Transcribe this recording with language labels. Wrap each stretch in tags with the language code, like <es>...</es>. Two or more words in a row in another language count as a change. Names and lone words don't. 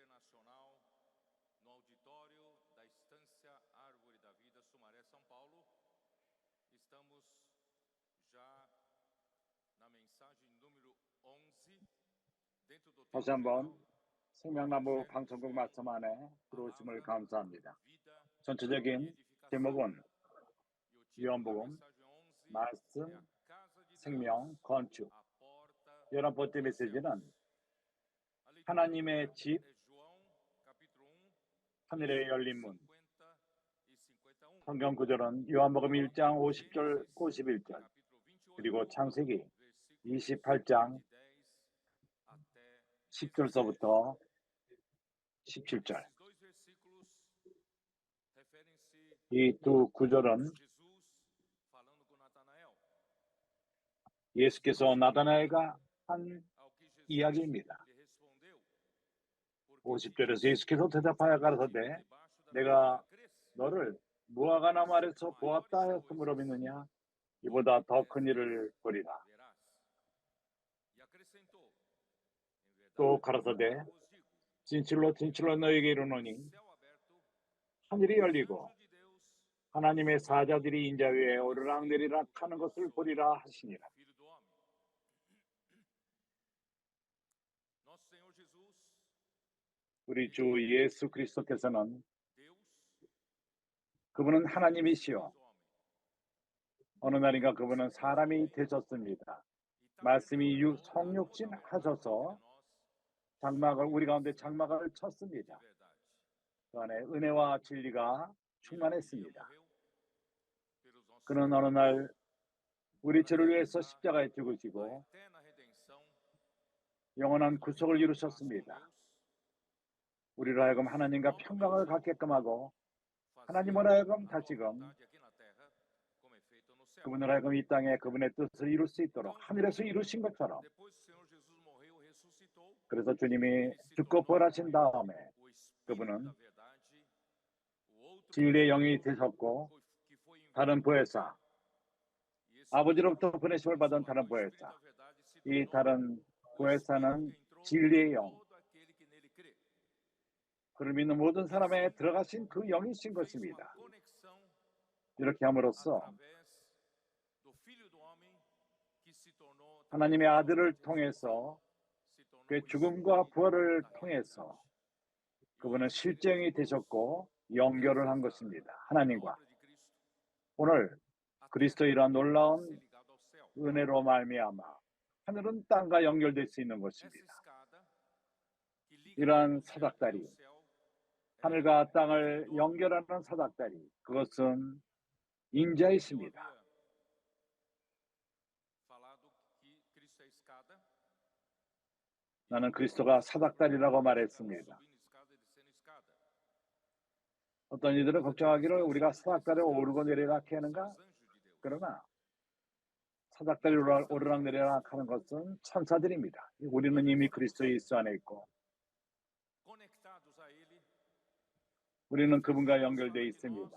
<pt>Nacional, no auditório da Estância Árvore da Vida, Sumaré, São Paulo. Estamos já na mensagem número 11, dentro do</pt> <ko>다시</ko> <pt>tema</pt> <ko>한번</ko> <pt>geral,</pt> <ko>생명나무 방송국 말씀 안에 들어오심을 감사합니다.</ko> <pt>vida e</pt> <ko>전체적인</ko> <pt>edificação.</pt> <ko>제목은</ko> <pt>E o título da</pt> <ko>요한복음,</ko> <pt>mensagem 11 é</pt> <ko>말씀,</ko> <pt>a casa de</pt> <ko>생명,</ko> <pt>Deus,</pt> <ko>건축.</ko> <pt>a porta</pt> <ko>11번째</ko> <pt>dos</pt> <ko>메시지는</ko> <pt>céus. A leitura</pt> <ko>하나님의</ko> <pt>bíblica</pt> <ko>집,</ko> <pt>é João, capítulo 1,</pt> <ko>하늘의 열린 문.</ko> <pt>50 e 51.</pt> <ko>성경 구절은 요한복음 1장 50절, 51절,</ko> <pt>Capítulo 28,</pt> <ko>그리고 창세기</ko> <pt>versículos</pt> <ko>28장</ko> <pt>de 10 até 17.</pt> <ko>10절서부터 17절.</ko> <pt>Esses dois versículos referem-se</pt> <ko>이 두 구절은</ko> <pt>Jesus falando com Natanael,</pt> <ko>예수께서 나다나엘과 한</ko> <pt>ao que Jesus</pt> <ko>이야기입니다.</ko> <pt>lhe respondeu. Porque</pt> <ko>50절에서 예수께서 대답하여 가라사대 내가 너를 무화과나무 아래서 보았다 하였으므로 믿느냐? 이보다 더 큰 일을 보리라.</ko> <pt>verás. E acrescentou, em</pt> <ko>또</ko> <pt>verdade,</pt> <ko>가라사대</ko> <pt>vos digo,</pt> <ko>진실로 진실로 너에게 이르노니</ko> <pt>céu aberto,</pt> <ko>하늘이</ko> <pt>os</pt> <ko>열리고</ko> <pt>anjos de Deus,</pt> <ko>하나님의 사자들이 인자 위에 오르락내리락 하는 것을 보리라 하시니라.</ko> <pt>Filho do homem. Nosso Senhor Jesus,</pt> <ko>우리 주 예수 그리스도께서는</ko> <pt>Deus,</pt> <ko>그분은 하나님이시요</ko> <pt>Deus homem.</pt> <ko>어느 날인가 그분은 사람이 되셨습니다.</ko> <pt>E</pt> <ko>말씀이</ko> <pt>tabernaculou</pt> <ko>성육신</ko> <pt>morada</pt> <ko>하셔서</ko> <pt>entre nós,</pt> <ko>장막을 우리 가운데 장막을 쳤습니다.</ko> <pt>de verdade.</pt> <ko>그 안에 은혜와 진리가</ko> <pt>Ele</pt> <ko>충만했습니다.</ko> <pt>morreu pelos nossos</pt> <ko>그는 어느 날 우리 죄를 위해서 십자가에</ko> <pt>a</pt> <ko>죽으시고</ko> <pt>eterna redenção,</pt> <ko>영원한 구속을</ko> <pt>paz com</pt> <ko>이루셨습니다.</ko> <pt>Deus,</pt> <ko>우리로 하여금 하나님과 평강을 갖게끔 하고 하나님으로 하여금</ko> <pt>fazer a tua</pt> <ko>다시금</ko> <pt>vontade aqui na terra, como é feito no céu.</pt> <ko>그분으로 하여금 이 땅에 그분의 뜻을 이룰 수 있도록 하늘에서 이루신 것처럼</ko> <pt>Depois que o Senhor Jesus morreu e ressuscitou,</pt> <ko>그래서 주님이</ko> <pt>ele se</pt> <ko>죽고</ko> <pt>tornou</pt> <ko>부활하신 다음에</ko> <pt>o Espírito</pt> <ko>그분은</ko> <pt>da verdade, o outro</pt> <ko>진리의 영이</ko> <pt>consolador</pt> <ko>되셨고</ko> <pt>que foi enviado</pt> <ko>다른 보혜사</ko> <pt>e esse</pt> <ko>아버지로부터 보내심을 받은 다른</ko> <pt>Consolador, Espírito</pt> <ko>보혜사</ko> <pt>da verdade, se</pt> <ko>이</ko> <pt>tornou</pt> <ko>다른</ko> <pt>o Espírito</pt> <ko>보혜사는</ko> <pt>que entrou</pt> <ko>진리의</ko> <pt>em</pt> <ko>영</ko> <pt>todo aquele que nele crê.</pt> <ko>그를 믿는 모든 사람에 들어가신 그 영이신</ko> <pt>Fez uma</pt> <ko>것입니다.</ko> <pt>conexão</pt> <ko>이렇게 함으로써</ko> <pt>através do Filho do Homem que se tornou</pt> <ko>하나님의</ko> <pt>através da</pt> <ko>아들을</ko> <pt>sua</pt> <ko>통해서</ko> <pt>se tornou</pt> <ko>그의</ko> <pt>o</pt> <ko>죽음과</ko> <pt>Espírito</pt> <ko>부활을</ko> <pt>da</pt> <ko>통해서</ko> <pt>realidade. E</pt> <ko>그분은</ko> <pt>hoje</pt> <ko>실제형이</ko> <pt>veremos</pt> <ko>되셨고 연결을 한 것입니다.</ko> <pt>a</pt> <ko>하나님과</ko> <pt>obra de Cristo</pt> <ko>오늘</ko> <pt>até</pt> <ko>그리스도의 이러한</ko> <pt>ser</pt> <ko>놀라운</ko> <pt>ligado ao céu.</pt> <ko>은혜로 말미암아 하늘은 땅과 연결될 수 있는</ko> <pt>Essa</pt> <ko>것입니다.</ko> <pt>escada que liga</pt> <ko>이러한</ko> <pt>todos os céus</pt> <ko>사닥다리,</ko> <pt>ao céu é</pt> <ko>하늘과</ko> <pt>o</pt> <ko>땅을</ko> <pt>pendor</pt> <ko>연결하는 사닥다리, 그것은</ko> <pt>que eu</pt> <ko>인자이십니다.</ko> <pt>havia falado que Cristo é a escada.</pt> <ko>나는 그리스도가 사닥다리라고 말했습니다.</ko> <pt>Subindo escada, descendo escada.</pt> <ko>어떤 이들은 걱정하기를 우리가 사닥다리를 오르고 내리락 하는가?</ko> <pt>São os anjos de Deus.</pt> <ko>그러나 사닥다리로 오르락내리락 하는 것은 천사들입니다. 우리는 이미 그리스도 예수 안에 있고</ko> <pt>Conectados a ele,</pt> <ko>우리는 그분과 연결되어 있습니다.</ko>